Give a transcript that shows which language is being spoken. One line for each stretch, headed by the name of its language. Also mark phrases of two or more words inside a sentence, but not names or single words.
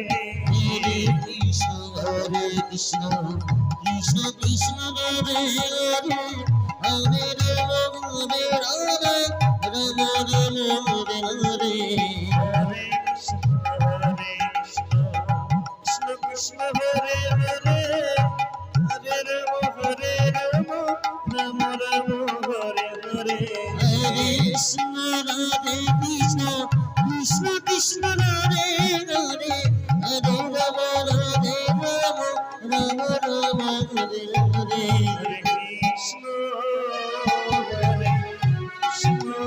Bangla: হরে কৃষ্ণ হরে কৃষ্ণ কৃষ্ণ কৃষ্ণ হরে হরে হরে রাম হরে রাম রাম রাম হরে হরে হরে কৃষ্ণ হরে কৃষ্ণ কৃষ্ণ কৃষ্ণ হরে হরে হরে রাম হরে রাম রাম রাম হরে হরে হরে কৃষ্ণ রাধে কৃষ্ণ কৃষ্ণ কৃষ্ণ হরে হরে হরে রাম রাধে রাম রাম রাম হরে হরে হরে কৃষ্ণ হরে কৃষ্ণ